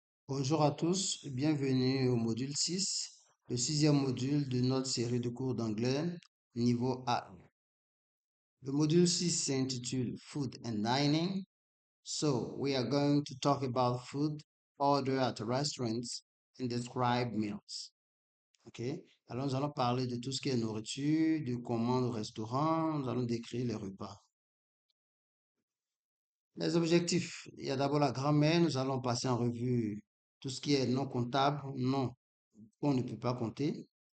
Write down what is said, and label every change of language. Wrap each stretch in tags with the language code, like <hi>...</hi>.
<fr>Bonjour à tous, bienvenue au module 6, le sixième module de notre série de cours d'anglais niveau A. Le module 6 s'intitule</fr> <en>Food and Dining. So, we are going to talk about food, order at restaurants, and describe meals. OK?</en> <fr>Alors, nous allons parler de tout ce qui est nourriture, de commandes au restaurant, nous allons décrire les repas. Les objectifs, il y a d'abord la grammaire, nous allons passer en revue tout ce qui est non comptable, non qu'on ne peut pas compter.</fr>